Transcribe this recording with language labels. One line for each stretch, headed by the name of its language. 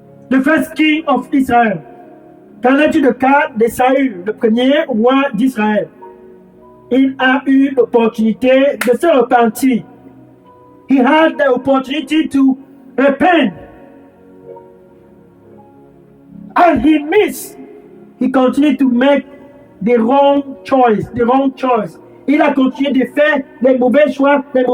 English: The first king of Israel.
French: Qu'en est-il du cas de Saül, le premier roi d'Israël? Il a eu l'opportunité de se repentir.
English: He had the opportunity to repent. And he missed. He continued to make the wrong choice.
French: Il a continué de faire les mauvais choix.